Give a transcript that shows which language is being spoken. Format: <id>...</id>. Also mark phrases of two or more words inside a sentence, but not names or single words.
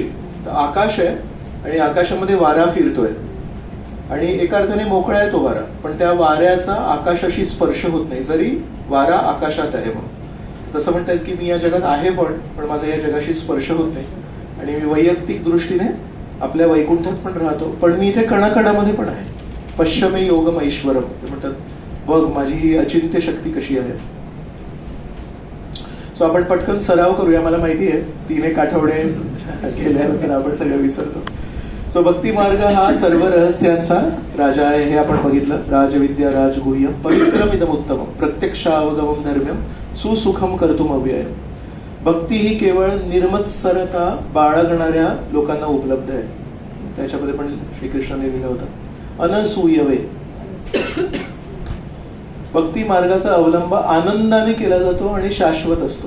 <mr>तर आकाश आहे आणि आकाशामध्ये वारा फिरतोय आणि एका अर्थाने मोकळा आहे तो वारा, पण त्या वाऱ्याचा आकाशाशी स्पर्श होत नाही जरी वारा आकाशात आहे. म्हणून तसं म्हणतात की मी या जगात आहे पण माझा या जगाशी स्पर्श होत नाही आणि मी वैयक्तिक दृष्टीने आपल्या वैकुंठात पण राहतो, पण मी इथे कणाकणामध्ये पण आहे.</mr> <sa>पश्चिमे योगम ऐश्वरम</sa> <mr>ते म्हणतात, बघ माझी ही अचिंत्य शक्ती कशी आहे. सो आपण पटकन सराव करूया. मला माहिती आहे 3-1 आठवडे गेल्यानंतर आपण सगळं विसरतो. सो भक्ती मार्ग हा सर्व रहस्यांचा राजा आहे, हे आपण बघितलं.</mr> <sa>राजविद्या राजगुह्यम पवित्रमिदम उत्तमम प्रत्यक्षावगमम धर्म्यम सुसुखम कर्तुम अव्यय.</sa> <mr>भक्ती ही केवळ निर्मत्सरता बाळगणाऱ्या लोकांना उपलब्ध आहे. त्याच्यामध्ये पण श्रीकृष्णाने लिहिलं होतं अनसूयवे. भक्ती मार्गाचा अवलंब आनंदाने केला जातो आणि शाश्वत असतो.</mr>